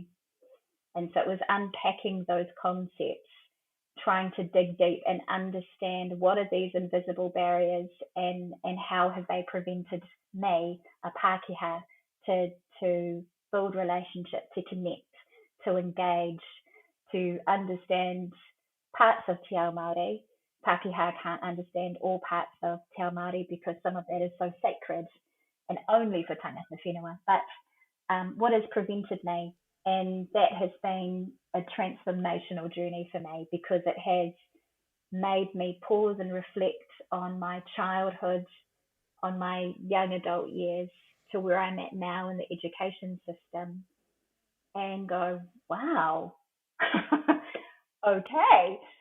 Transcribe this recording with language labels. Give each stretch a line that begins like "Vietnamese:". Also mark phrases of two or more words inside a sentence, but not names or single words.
English: And so it was unpacking those concepts, trying to dig deep and understand what are these invisible barriers and how have they prevented me, a Pākehā, to build relationship, to connect, to engage, to understand parts of
Māori: Te Ao Māori.
English: Pākehā can't understand all parts of
Māori: Te Ao Māori
English: because some of that is so sacred and only for
Māori: tangata whenua.
English: But what has prevented me? And that has been a transformational journey for me, because it has made me pause and reflect on my childhood, on my young adult years, to where I'm at now in the education system, and go, wow, okay.